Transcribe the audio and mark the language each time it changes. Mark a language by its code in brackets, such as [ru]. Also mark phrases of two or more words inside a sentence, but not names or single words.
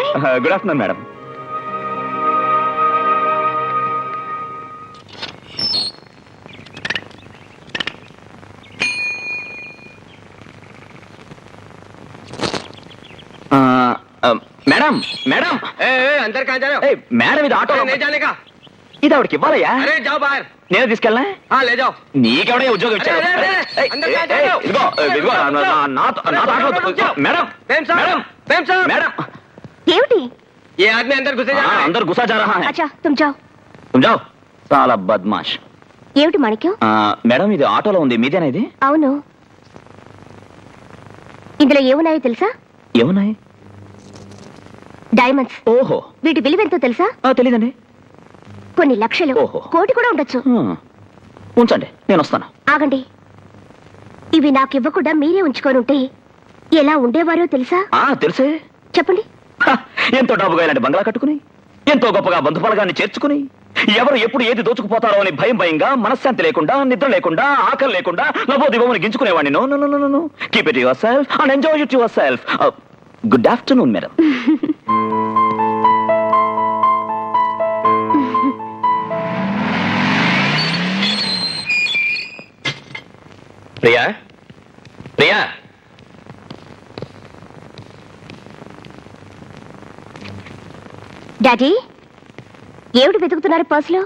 [en] good afternoon madam. madam madam [hi] अंदर कहाँ जा रहे हो? [te] మేడం, ఇది ఆటో [hi] नहीं जाने का. [te] ఇది ఆవిడకి ఇవ్వాలయ్యా. [hi] अरे जाओ बाहर. [te] నేను తీసుకెళ్ళా. [hi] हाँ ले जाओ. [te] నీకెవడే ఉద్యోగం ఇచ్చాడు? అరే, అరే, అరే, అందరూ కాదు, ఏయ్, కాదు. ఇదిగో, ఇదిగో, నాతో మేడం [hi] प्रेम साहब. [te] మేడం [hi] प्रेम साहब. [te] మేడం ఏమిటి? [hi] ये आदमी अंदर घुसे जा रहा है. अंदर घुसा जा रहा है. अच्छा तुम जाओ. तुम जाओ. [te] చాలా బద్మాష్. ఏమిటి మాణిక్యం? మేడం, ఇది ఆటోలో ఉంది, మీదేనా ఇది? అవును. ఇందులో ఏమున్నాయో తెలుసా? ఏమున్నాయి? డైమండ్స్. ఓహో, వీటి విలువెంతో తెలుసా? తెలీదండి. కొన్ని లక్షలు, ఓహో. కోటి కూడా ఉండొచ్చు. ఉంచండి, నేను వస్తాను. ఆగండి. ఇవి నాకు ఇవ్వకుండా మీరే ఉంచుకొని ఉంటే ఎలా ఉండేవారో తెలుసా? తెలుసే. చెప్పండి. ఎంతో డబ్బుగా ఇలాంటి బంగ్లా కట్టుకుని, ఎంతో గొప్పగా బంధుపలగాన్ని చేర్చుకుని, ఎవరు ఎప్పుడు ఏది దోచుకుపోతారో అని భయం భయంగా, మనశ్శాంతి లేకుండా, నిద్ర లేకుండా, ఆకలి లేకుండా నవోదివమని గించుకునేవాడిని. [en] no no no no, keep it yourself and enjoy it yourself. good afternoon madam. ప్రియా, ప్రియా. [te] డాడీ, ఏమిటి వెతుకుతున్నారు పర్సులో?